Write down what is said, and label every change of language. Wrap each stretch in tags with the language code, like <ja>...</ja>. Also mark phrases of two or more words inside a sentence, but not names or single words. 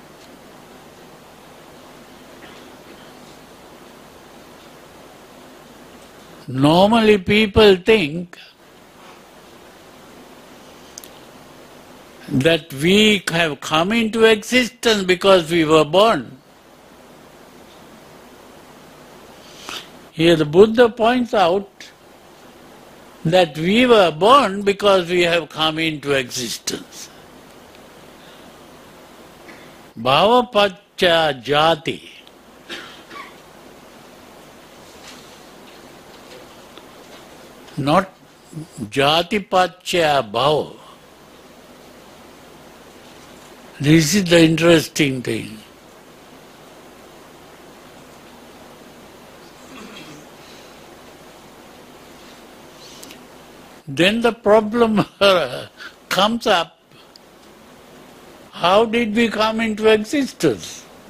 <en>Normally people think that we have come into existence because we were born. Here the Buddha points out that we were born because we have come into existence.</en> <pi>Bhava-pacca jati. Not jati-pacca bhava.</pi> <en>This is the interesting thing. Then the problem comes up, how did we come into existence?</en>